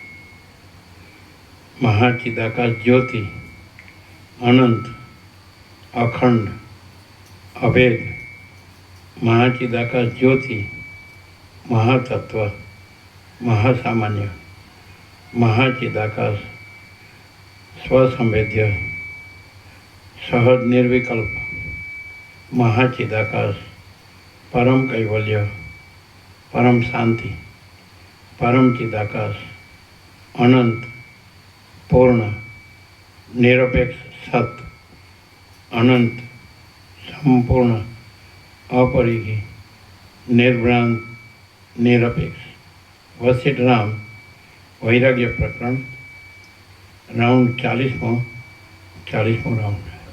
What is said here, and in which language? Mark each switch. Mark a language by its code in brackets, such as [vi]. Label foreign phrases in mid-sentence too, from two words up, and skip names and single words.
[sa] महाचिदाकाश ज्योति, अनंत, अखंड, अभेद, महाचिदाकाश ज्योति, महातत्व, महासामान्य, महाचिदाकाश, स्वसंवेद्य, सहज निर्विकल्प, महाचिदाकाश, परम कैवल्य, परम शांति, परम चिदाकाश, अनंत, [gu] પૂર્ણ, નિરપેક્ષ, સત, અનંત, સંપૂર્ણ, અપરિઘી, નિર્ભ્રાંત, નિરપેક્ષ. વસિષ્ઠ રામ વૈરાગ્ય પ્રકરણ, રાઉન્ડ 40મો રાઉન્ડ.